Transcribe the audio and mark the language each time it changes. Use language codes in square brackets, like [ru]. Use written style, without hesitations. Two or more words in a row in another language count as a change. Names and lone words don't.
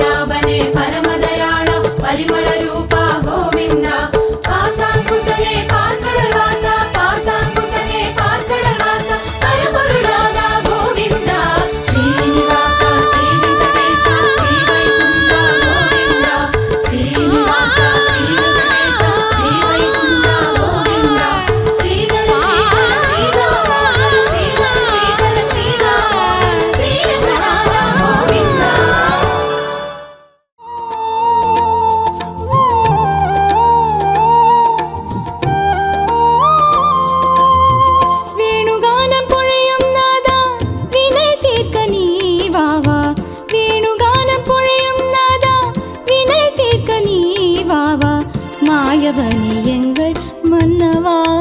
[kn] ಶೋಭನೆ ಪರಮದಯಾಳ ಪರಿಮಳ ರೂಪ ಗೋವಿಂದ ಪಾಸಾಂಕುಶನೇ ಪಾರ್ಕಡಲ್ ವಾಸ ಪಾಸಾಂಕುಶನೇ ಪಾರ್ಕಡಲ್ ವಾಸ ಪರಪೊರುಳಾದ ಗೋವಿಂದ ಶ್ರೀನಿವಾಸ ಶ್ರೀ ವೆಂಕಟೇಶ ಶ್ರೀ ವೈಕುಂಠ ಗೋವಿಂದ ಶ್ರೀನಿವಾಸ ಶ್ರೀ ವೆಂಕಟೇಶ ಶ್ರೀ ವೈಕುಂಠ ಗೋವಿಂದ ಶ್ರೀಧರ ಶ್ರೀಧರ ಶ್ರೀಧರ ಶ್ರೀಧರ ಶ್ರೀಧರ ಶ್ರೀಧರ ಶ್ರೀರಂಗನಾಥ ಗೋವಿಂದ [ta] வேணுகானம் பொழியும் நாதா வினை தீர்க்க நீ வாவா வேணுகானம் பொழியும் நாதா வினை தீர்க்க நீ வாவா மாயவனே எங்கள் மன்னவா